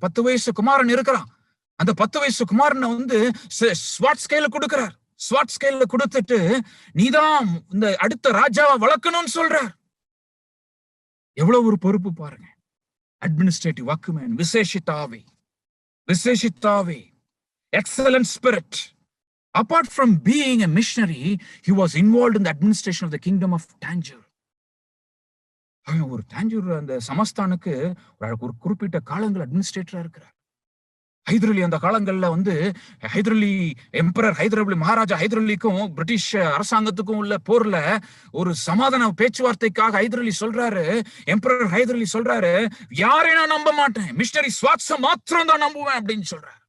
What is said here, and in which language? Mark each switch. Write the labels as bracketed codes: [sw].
[ta] 10 வயசு குமாரன் இருக்கிறான். அந்த 10 வயசு குமாரனை வந்து ஸ்வாட் ஸ்கேல கொடுக்கிறார். ஸ்வாட் ஸ்கேல கொடுத்துட்டு நீதான் இந்த அடுத்த ராஜாவை வளர்க்கணும்னு சொல்றார். எவ்வளவு ஒரு பொறுப்பு பாருங்க. Administrative அக்யூமென்ட், விசேஷித்தாவி, [en] excellent spirit. Apart from being a missionary, he was involved in the administration of the kingdom of Tanjore. [ta] ஒரு தாஞ்சூர் அந்த சமஸ்தானுக்கு ஒரு குறிப்பிட்ட காலங்கள் அட்மினிஸ்ட்ரேட்டரா இருக்கிறார். ஹைதர் அலி அந்த காலங்கள்ல வந்து ஹைதர் அலி மகாராஜா ஹைதர் அலிக்கும் பிரிட்டிஷ் அரசாங்கத்துக்கும் உள்ள போர்ல ஒரு சமாதான பேச்சுவார்த்தைக்காக ஹைதர் அலி சொல்றாரு, எம்பரர் ஹைதர் அலி சொல்றாரு, யாரையும் நான் நம்ப மாட்டேன், மிஷனரி ஸ்வாட்ஸ மாத்திரம் தான் நம்புவேன் அப்படின்னு சொல்றாரு.